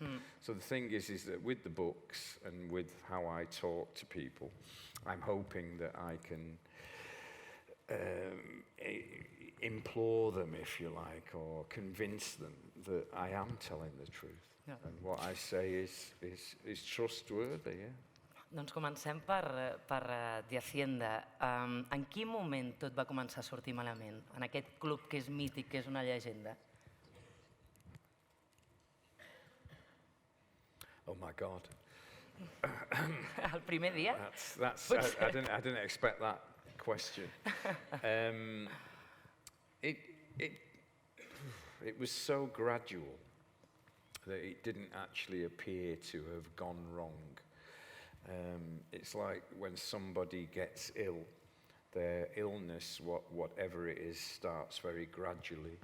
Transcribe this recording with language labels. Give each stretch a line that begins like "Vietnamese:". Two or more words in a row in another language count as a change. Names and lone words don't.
English: So the thing is that with the books and with how I talk to people, I'm hoping that I can implore them, if you like, or convince them that I am telling the truth. Yeah. And what I say is trustworthy, yeah.
Catalan: Doncs comencem per de Haçienda. En quin moment tot va començar a sortir malament? En aquest club que és mític, que és una llegenda?
English: Oh my God.
Catalan: El primer dia?
English: I didn't expect that question. It was so gradual that it didn't actually appear to have gone wrong. It's like when somebody gets ill, their illness, whatever it is, starts very gradually.